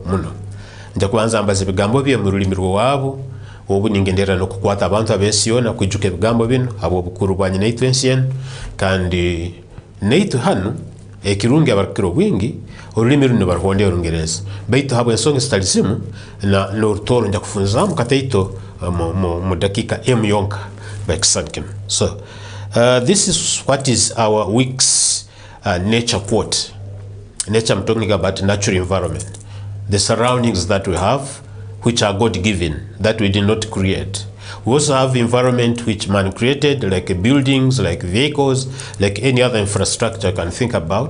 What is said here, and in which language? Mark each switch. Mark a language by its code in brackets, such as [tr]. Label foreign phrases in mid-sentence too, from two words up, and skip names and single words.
[ttj] Nja kubanza mbaza ebigambo bye mu rulimi rwabo, obu ningendera nokukwata abantu abensi yona kwijuka ebigambo bino abo bukuru bwa nyinaitu ensi enu. Kandi naitu hano ekirungi abarukiro bwingi olulimi runo baruhonde Olungereza, baitu habo ensonga zitalizimu na n'Orutoro nja kufunza mu kataito mu dakika emu yonka bakisankin. [en] So this is what is our week's nature quote. Nature, I'm talking about natural environment, the surroundings that we have, which are God-given, that we did not create. We also have environment which man created, like buildings, like vehicles, like any other infrastructure you can think about.